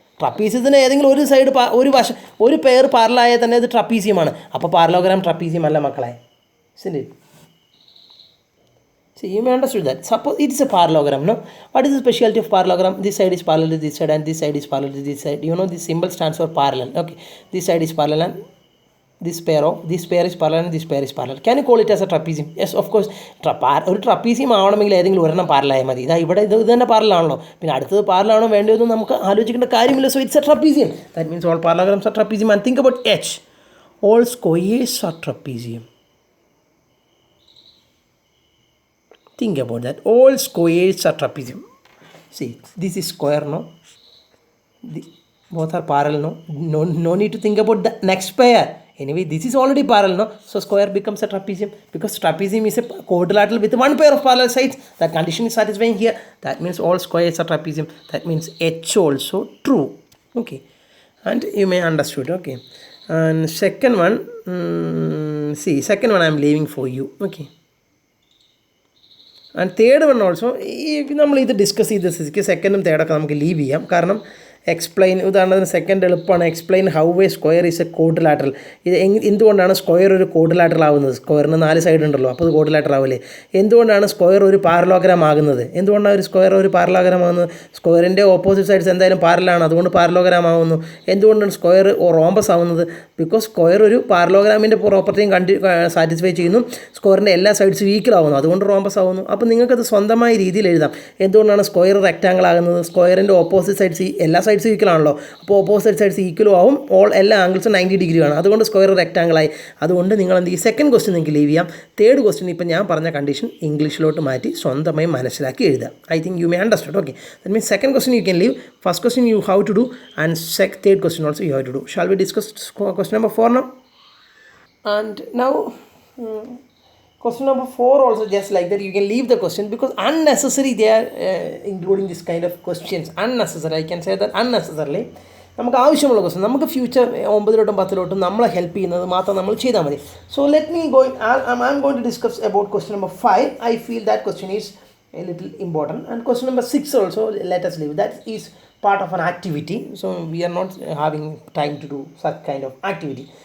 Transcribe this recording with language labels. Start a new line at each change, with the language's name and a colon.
Malayalam: ട്രപ്പീസിയത്തിന് ഏതെങ്കിലും ഒരു സൈഡ് ഒരു പെയർ പാരലായാൽ തന്നെ അത് ട്രപ്പീസിയമാണ്. അപ്പോൾ പാരലോഗ്രാം ട്രപ്പീസിയം അല്ല മക്കളെ. ശരി.
English: So you may understand that. Suppose it is a parallelogram, no? What is the specialty of parallelogram? This side is parallel to this side and this side is parallel to this side. You know this symbol stands for parallel. Okay. This side is parallel and this pair is parallel and this pair is parallel. Can you call it as a trapezium? Yes, of course.
Malayalam: ഒരു trapezium ആവണമെങ്കിൽ ഏതെങ്കിലും ഒരെണ്ണം പാരലായാൽ മതി. ഇവിടെ ഇത് തന്നെ പാരലാണല്ലോ. പിന്നെ അടുത്തത് പാരലാണോ വേണ്ടതെന്ന് നമുക്ക് ആലോചിക്കേണ്ട കാര്യമില്ല.
English: So it's a trapezium. That means all parallelograms are trapezium. And think about H. All squares are trapezium. Think about that. All squares are trapezium. See, this is square, no? Both are parallel, no? No need to think about the next pair. Anyway, this is already parallel, no? So square becomes a trapezium because trapezium is a quadrilateral with one pair of parallel sides. That condition is satisfying here. That means all squares are trapezium. That means H also true. Okay, and you may understood. Okay, and second one, see, second one I am leaving for you. Okay. And third one also,
Malayalam: നമ്മൾ ഇത് discuss ചെയ്ത സ്ഥിതിക്ക് സെക്കൻഡും തേർഡൊക്കെ നമുക്ക് leave ചെയ്യാം. കാരണം explain, ഉദാഹരണത്തിന് second എളുപ്പമാണ്.
English: Explain how a square is a quadrilateral.
Malayalam: ഇത് എന്തുകൊണ്ടാണ് സ്ക്വയർ ഒരു കോഡ്രിലാറ്ററൽ ആവുന്നത്? സ്ക്വയറിന് 4 സൈഡ് ഉണ്ടല്ലോ, അപ്പോൾ അത് കോഡ്രിലാറ്ററൽ ആവില്ലേ? എന്തുകൊണ്ടാണ് സ്ക്വയർ ഒരു പാരലോഗ്രാം ആകുന്നത്? എന്തുകൊണ്ടാണ് ഒരു സ്ക്വയർ ഒരു പാരലോഗ്രാം ആകുന്നത്? സ്ക്വയറിൻ്റെ ഓപ്പോസിറ്റ് സൈഡ്സ് എന്തായാലും പാരലാണ്, അതുകൊണ്ട് പാരലോഗ്രാം ആവുന്നു. എന്തുകൊണ്ടാണ് സ്ക്വയർ റോംബസ് ആവുന്നത്? ബിക്കോസ് സ്ക്വയർ ഒരു പാരലോഗ്രാമിൻ്റെ പ്രോപ്പർട്ടിയും സാറ്റിസ്ഫൈ ചെയ്യുന്നു. സ്ക്വയറിൻ്റെ എല്ലാ സൈഡ്സും ഈക്വൽ ആവുന്നു, അതുകൊണ്ട് റോംബസ് ആവുന്നു. അപ്പോൾ നിങ്ങൾക്കത് സ്വന്തമായ രീതിയിൽ എഴുതാം. എന്തുകൊണ്ടാണ് സ്ക്വയർ റെക്റ്റാങ്കിൾ ആകുന്നത്? സ്ക്വയറിൻ്റെ ഓപ്പോസിറ്റ് സൈഡ്സ് എല്ലാ സൈഡ്സ് ഈക്വൽ ആണല്ലോ, അപ്പോൾ ഓപ്പോസിറ്റ് സൈഡ്സ് ഈക്വലും ആവും. എല്ലാ ആംഗിൾസും 90 ഡിഗ്രി ആണ്, അതുകൊണ്ട് സ്ക്വയർ റെക്റ്റാങ്കിളായി. അതുകൊണ്ട് നിങ്ങൾ എന്ത് ചെയ്യും? സെക്കൻഡ് ക്വസ്റ്റ്യൻ നിങ്ങൾക്ക് ലീവ് ചെയ്യാം. തേർഡ് ക്വസ്റ്റ്യൻ ഇപ്പം ഞാൻ പറഞ്ഞ കണ്ടീഷൻ ഇംഗ്ലീഷിലോട്ട് മാറ്റി സ്വന്തമായി മനസ്സിലാക്കി എഴുതാം.
English: I think you may understood. Okay, that means second question you can leave, first question you how to do, and third question also you how to do. Shall we discuss question number 4 now? And now question number 4 also just like that, you can leave the question because unnecessary they are including this kind of questions. Unnecessary, I can say that unnecessarily.
Malayalam: നമുക്ക് ആവശ്യമുള്ള question, നമുക്ക് future 9 10 നമ്മളെ help ചെയ്യുന്നത് മാത്രം നമ്മൾ ചെയ്താൽ മതി.
English: So let me I am going to discuss about question number 5. I feel that question is a little important, and question number 6 also let us leave. That is part of an activity, so we are not having time to do such kind of activity.